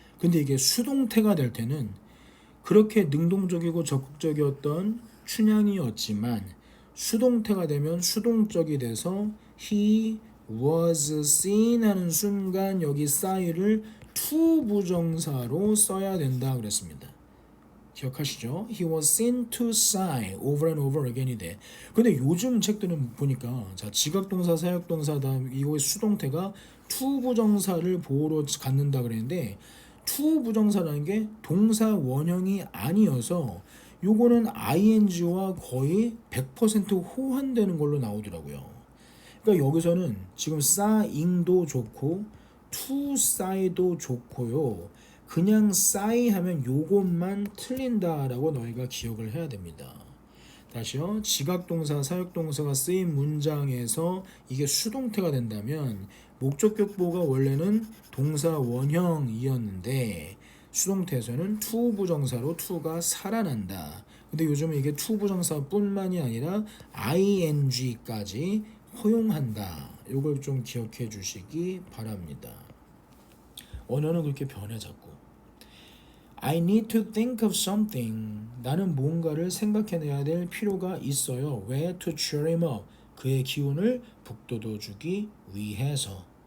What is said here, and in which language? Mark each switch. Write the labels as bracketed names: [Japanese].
[Korean] 근데 이게 수동태가 될 때는 그렇게 능동적이고 적극적이었던 춘향이었지만 수동태가 되면 수동적이 돼서 [English] he was seen [Korean] 하는 순간 여기 싸이를 to 부정사로 써야 된다 그랬습니다. 기억하시죠? [English] He was seen to sigh over and over again이 돼. [Korean] 근데 요즘 책들은 보니까 자 지각동사, 사역동사 다음 이거의 수동태가 to 부정사를 보호로 갖는다 그랬는데 to 부정사라는 게 동사 원형이 아니어서 요거는 ing와 거의 100% 호환되는 걸로 나오더라고요. 그러니까 여기서는 지금 싸잉도 좋고 to 싸이도 좋고요. 그냥 싸이 하면 요것만 틀린다라고 너희가 기억을 해야 됩니다. 다시요. 지각동사, 사역동사가 쓰인 문장에서 이게 수동태가 된다면 목적격 보호가 원래는 동사 원형이었는데 수동태에서는 to 부정사로 to가 살아난다. 근데 요즘은 이게 to 부정사뿐만이 아니라 ing까지 허용한다. 이걸 좀 기억해 주시기 바랍니다. 언어는 그렇게 변해 자꾸. [English] I need to think of something. [Korean] 나는 뭔가를 생각해내야 될 필요가 있어요. [English] 왜? To cheer him up. [Korean] 그의 기운을 북돋워주기 위해서.